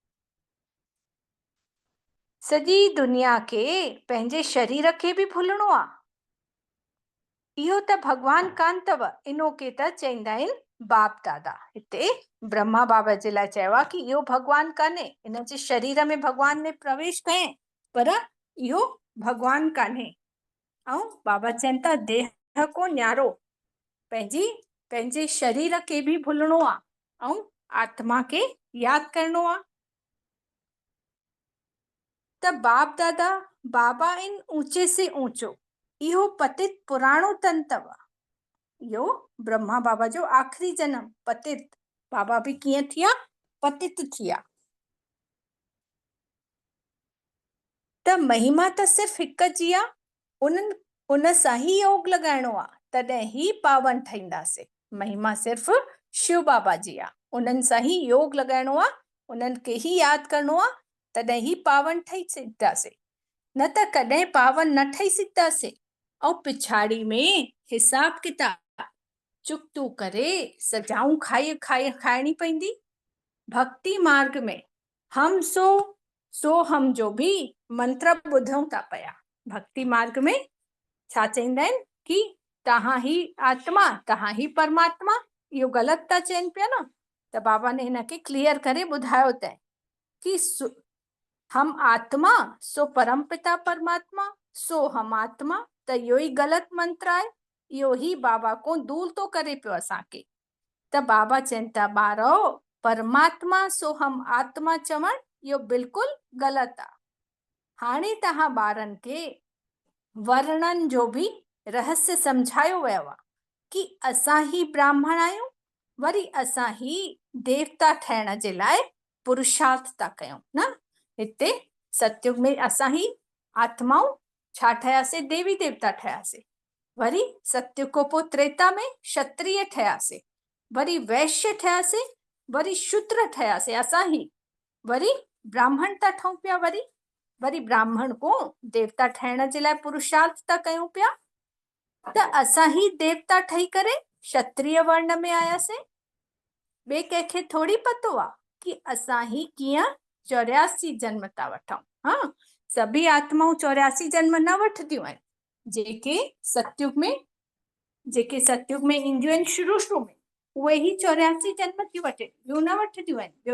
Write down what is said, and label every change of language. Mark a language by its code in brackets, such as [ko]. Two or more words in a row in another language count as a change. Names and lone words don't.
[sd] सॼी दुनिया खे पंहिंजे शरीर खे बि भुलणो आहे। इहो त भॻवान कान अथव, इनो खे त चईंदा आहिनि बाप दादा। हिते ब्रह्मा बाबा जे लाइ चयो आहे कि इहो भॻवान कान्हे। इन जे शरीर में भॻवान ने प्रवेश कयईं पर इहो भॻवान कान्हे। ऐं बाबा चवनि था देह को न्यारो, पंहिंजे शरीर खे बि भुलणो आहे ऐं आत्मा खे यादि करणो आहे। त बाप दादा बाबा आहिनि ऊंचे से ऊंचो। इहो पतित पुराणो तन अथव। इहो ब्रह्मा बाबा जो आख़िरी जनम पतित। बाबा बि कीअं थिया, पतित थिया। त महिमा त सिर्फ़ हिकु जी आहे। उन सां ही योग लॻाइणो आहे, तॾहिं ही पावन ठहींदासीं। महिमा सिर्फ़ शिव बाबा जी आहे। उन्हनि सां ही योग लॻाइणो आहे, उन्हनि खे ही यादि करणो आहे, तॾहिं ही पावन ठही सघंदासीं। न त कॾहिं पावन न ठही सघंदासीं। ऐं पिछाड़ी में हिसाब किताब चुकतू करे सजाऊं खाइणी पवंदी। भक्ति मार्ग में [hi] हम सो हम [sd] जो भी मंत्र ॿुधूं था पिया, भक्ति मार्ग में छा चईंदा आहिनि कि तव्हां ही आत्मा, तव्हां ही परमात्मा, इहो ग़लति था चइनि पिया न। त बाबा ने हिनखे क्लियर करे ॿुधायो अथई कि [hi] हम आत्मा सो परम पिता परमात्मा, सो हम आत्मा, [sd] त इहो ई ग़लति मंत्र आहे। इहो ई बाबा को दूर थो करे पियो असांखे। त बाबा चवनि था ॿारो, [hi] परमात्मा सो हम आत्मा [sd] चवण इहो बिल्कुलु ग़लति आहे। हाणे तव्हां ॿारनि खे वर्णन जो भी रहस्य समझायो वियो आहे कि असां ही ब्राह्मण आहियूं, वरी असां ही देवता ठहण जे लाइ पुरुषार्थ था कयूं न। हिते सतयुग में असां ही आत्माऊं छा ठहियासीं, देवी देवता ठहियासीं। वरी सतयुग खां पोइ त्रेता में क्षत्रिय ठहियासीं, वरी वैश्य ठहियासीं, वरी शूद्र ठहियासीं असां ही, वरी ब्राह्मण था ठहूं पिया, वरी ब्राह्मण को देवता ठहण जे लाइ पुरुषार्थ था कयूं पिया। त असां ही देवता ठही करे क्षत्रिय वर्ण में आयासीं। ॿिए कंहिंखे थोड़ी पतो आहे कि असां ही कीअं 84 जन्म था वठूं। हाँ, सभी आत्माऊं 84 जन्म न वठंदियूं आहिनि। जेके सतयुग में ईंदियूं आहिनि शुरू में, उहे ही 84 जन्म थियूं वठनि, ॿियूं न वठंदियूं आहिनि।